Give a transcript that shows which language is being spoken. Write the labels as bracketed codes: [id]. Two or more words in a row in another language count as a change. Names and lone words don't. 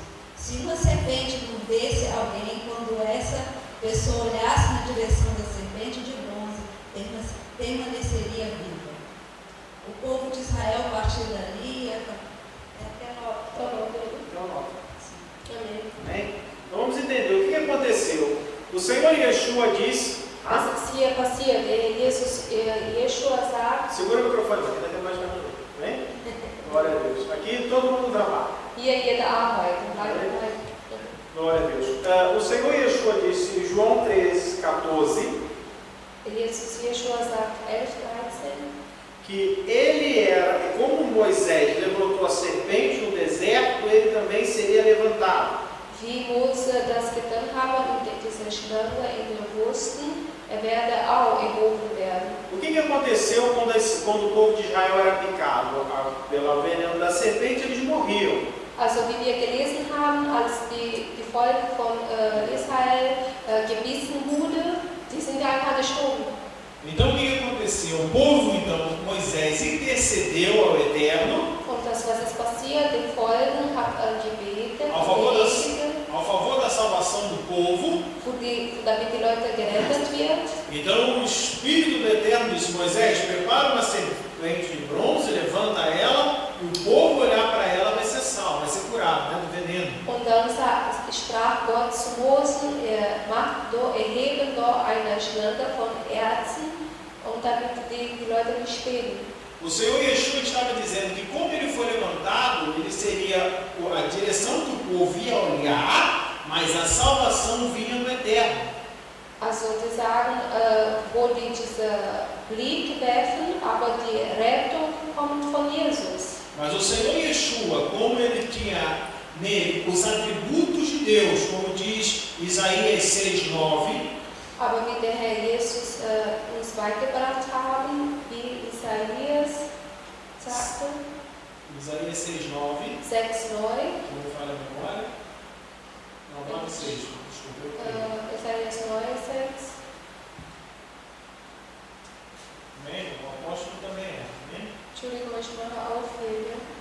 [pt] Se uma serpente mordesse alguém, quando essa pessoa olhasse na direção da serpente de bronze, permaneceria viva. O povo de Israel partiu dali até Amém? Então vamos entender o que aconteceu. O Senhor Yeshua disse. [de] Was ist hier passiert? Yeshua sagt, [pt] Segura o microfone, aqui dá mais para mim. Amém? Glória a Deus. Aqui todo mundo trabalha. [de] hier jeder arbeitet. [pt] Glória a Deus. O Senhor Yeshua disse em João 13:14 [de] Yeshua sagt 11, 13, [pt] que ele era, como Moisés levantou a serpente no deserto, ele também seria levantado. [de] wie Mose das getan haben und diese Schlange in der Wüsten, werde auch erhoben werden. [pt] O que aconteceu quando o povo de Israel era picado pelo veneno da serpente? Eles morriam. [de] Also wie wir gelesen haben, als die Volk von Israel gebissen wurde, die sind einfach gestorben. [pt] Então o que aconteceu? O povo, então, Moisés intercedeu ao Eterno [de] Und das, was ist passiert, den Folgen hat gebetet, [pt] ao favor da salvação do povo. [de] damit die Leute gerettet wird. [pt] Então o Espírito do Eterno disse: Moisés, prepara uma serpente de bronze, levanta ela, e o povo olhar para ela vai ser salvo, vai ser curado, né, do veneno. [de] Und dann sprach Gott zu Mose, erheben doch eine Schlange von Erzen, und damit die Leute nicht sterben. [pt] O Senhor Yeshua estava dizendo que como ele foi levantado, ele seria a direção que o povo ia olhar, mas a salvação vinha do Eterno. [de] Also die sagen, wo die diese Blick werfen, aber die Rettung kommt von Jesus. [pt] Mas o Senhor Yeshua, como ele tinha nele os atributos de Deus, como diz Isaías 6:9, [de] Aber wie der Herr Jesus uns beigebracht haben, wie Isaías sagte, [pt] Isaías 6:9, 6,9, não vou falar a memória, não, 9:6, desculpa, eu creio. Isaías 9,6. Amém? O apóstolo também é, amém? [de] Entschuldigung, ich mache Aufhebe.